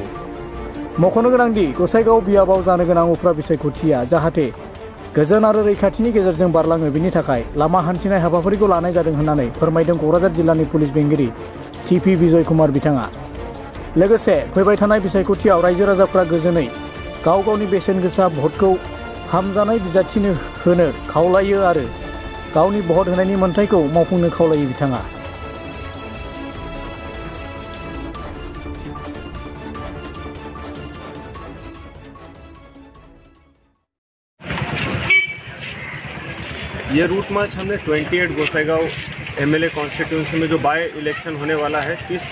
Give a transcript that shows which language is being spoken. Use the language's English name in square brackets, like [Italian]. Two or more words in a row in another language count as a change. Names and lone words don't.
[Bodo] मख'नो गोनांदि गसाइगाव बियाबाव जानो गोनां उफ्रा बिसायख'थिया जाहाथे गोजोन आरो रैखाथिनि गेजेरजों बारलाङो बेनि थाखाय लामा हान्थिनाय हाबाफारिखौ लानाय जादों होननानै फोरमायदों क'क्राझार जिल्लानि पुलिस बेंगिरि TP बिजय कुमार बिथाङा। लोगोसे फैबाय थानाय बिसायख'थियाव रायजो राजाफ्रा गोजोनै गाव गावनि बेसेन गोसा भटखौ हामजानाय बिजाथिनो होनो खावलायो आरो गावनि भट होनायनि मोन्थाइखौ मावफुंनो खावलायो बिथाङा। [Hindi] ये रूट मार्च हमने 28 गोसाइगांव [English] MLA constituency [Hindi] में जो [English] by election [Hindi] होने वाला है 30